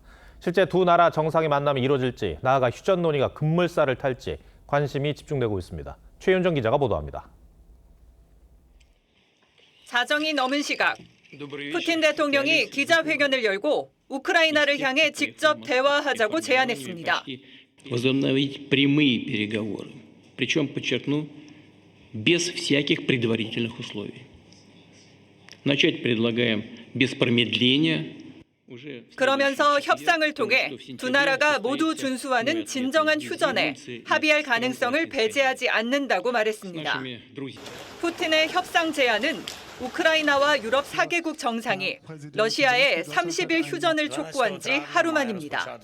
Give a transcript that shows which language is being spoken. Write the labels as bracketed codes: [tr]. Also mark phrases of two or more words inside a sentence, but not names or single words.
[ko] 실제 두 나라 정상의 만남이 이루어질지, 나아가 휴전 논의가 급물살을 탈지 관심이 집중되고 있습니다. 최윤정 기자가 보도합니다. 자정이 넘은 시각, 푸틴 대통령이 기자회견을 열고 우크라이나를 향해 직접 대화하자고 제안했습니다. [ru] возобновить прямые переговоры, причем, подчеркну, без всяких предварительных условий. Начать предлагаем без промедления. [ko] 그러면서 협상을 통해 두 나라가 모두 준수하는 진정한 휴전에 합의할 가능성을 배제하지 않는다고 말했습니다. 푸틴의 협상 제안은 우크라이나와 유럽 4개국 정상이 러시아의 30일 휴전을 촉구한 지 하루 만입니다.